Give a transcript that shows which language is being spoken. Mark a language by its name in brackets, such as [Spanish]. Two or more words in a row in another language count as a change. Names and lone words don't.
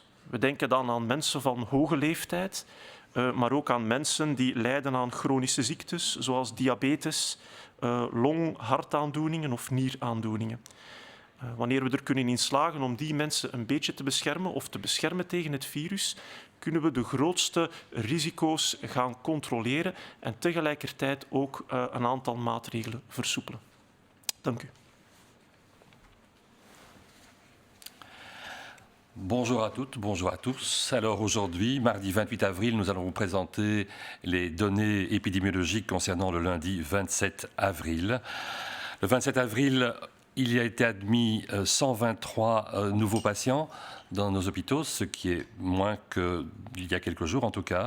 [Dutch] We denken dan aan mensen van hoge leeftijd, maar ook aan mensen die lijden aan chronische ziektes, zoals diabetes, long-hartaandoeningen of nieraandoeningen. Wanneer we er kunnen in slagen om die mensen een beetje te beschermen of te beschermen tegen het virus, kunnen we de grootste risico's gaan controleren en tegelijkertijd ook een aantal maatregelen versoepelen. Dank u. [French] Bonjour à toutes, bonjour à tous. Alors aujourd'hui, mardi 28 avril, nous allons vous présenter les données épidémiologiques concernant le lundi 27 avril. Le 27 avril, il y a été admis 123 nouveaux patients dans nos hôpitaux, ce qui est moins qu'il y a quelques jours en tout cas.